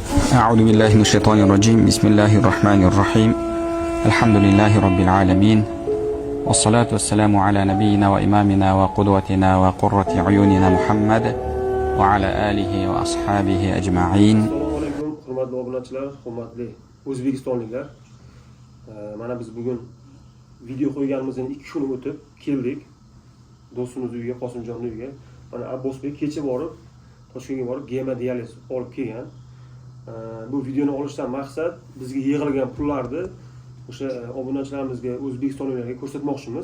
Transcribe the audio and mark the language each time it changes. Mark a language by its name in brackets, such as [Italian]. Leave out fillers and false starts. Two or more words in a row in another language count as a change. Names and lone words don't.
[Arabic] أعوذ بالله من الشيطان الرجيم بسم الله الرحمن الرحيم الحمد لله رب العالمين والصلاة والسلام على نبينا وإمامنا وقدوتنا وقرة عيوننا محمد وعلى آله وأصحابه أجمعين. [Uzbek] Assalomu alaykum, hurmatli obunachilar, hurmatli o'zbekistonliklar. Mana biz bugun video qo'yganimizdan 2 kun o'tib keldik do'stimiz uyiga, Qosimjon uyiga. Mana Abbosbek kecha borib, Toshkentga borib gemodializ olib kelgan. Bu videoni olishdan maqsad bizga yig'ilgan pullarni o'sha obunachilarimizga, o'zbekistonliklarga ko'rsatmoqchimiz.